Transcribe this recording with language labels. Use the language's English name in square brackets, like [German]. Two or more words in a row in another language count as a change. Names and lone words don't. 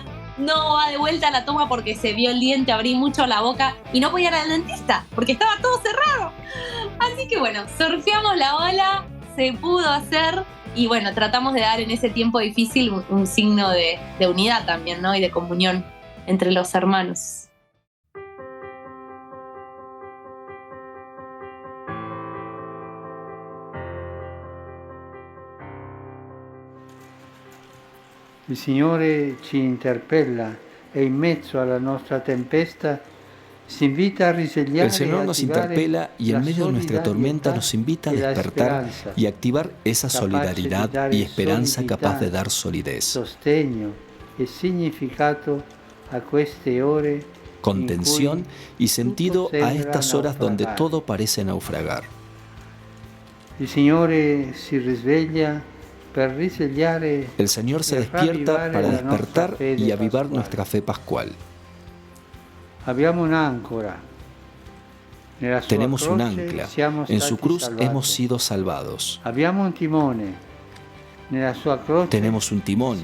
[Spanish] No va de vuelta a la toma porque se vio el diente, abrí mucho la boca y no podía ir al dentista porque estaba todo cerrado. Así que bueno, surfeamos la ola, se pudo hacer y bueno, tratamos de dar en ese tiempo difícil un signo de unidad también, ¿no? Y de comunión entre los hermanos. [Italian] Il Signore ci interpella e in mezzo alla nostra tempesta si invita a risvegliare. [Spanish] El Señor nos interpela y en medio de nuestra tormenta nos invita a despertar y activar esa solidaridad y esperanza capaz de dar solidez, [Italian] sostegno e significato a queste ore, [Spanish] contención y sentido a estas horas donde todo parece naufragar. [Italian] Il Signore si risveglia. [Spanish] El Señor se despierta para despertar y avivar nuestra fe pascual. Tenemos un ancla. En su cruz hemos sido salvados. Tenemos un timón.